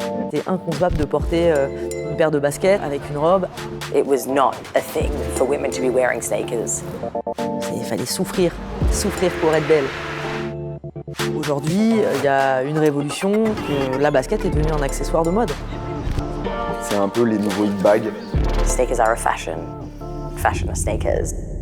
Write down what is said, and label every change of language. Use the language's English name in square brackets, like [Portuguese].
[French] C'était inconcevable de porter une paire de baskets avec une robe. [English] It was not a thing for women to be wearing sneakers. [French] Il fallait souffrir pour être belle. Aujourd'hui, il y a une révolution que la basket est devenue un accessoire de mode. C'est un peu les nouveaux hit bags. [English] Sneakers are a fashion. Fashion are sneakers.